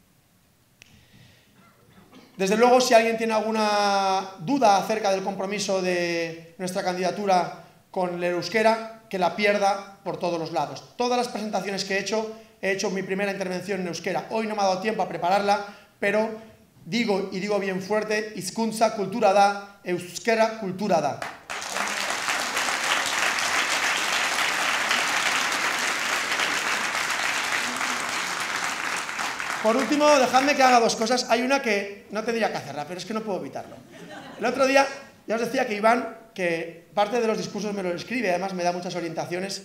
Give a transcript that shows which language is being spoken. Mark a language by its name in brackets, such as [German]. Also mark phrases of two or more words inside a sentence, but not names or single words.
[Spanish] Desde luego, si alguien tiene alguna duda acerca del compromiso de nuestra candidatura con el euskera, que la pierda por todos los lados. Todas las presentaciones que he hecho mi primera intervención en euskera. Hoy no me ha dado tiempo a prepararla, pero digo, y digo bien fuerte, [Basque] hizkuntza kultura da, euskera kultura da. [Spanish] Por último, dejadme que haga dos cosas. Hay una que no tendría que hacerla, pero es que no puedo evitarlo. El otro día, ya os decía que Iván, que parte de los discursos me lo escribe, además me da muchas orientaciones.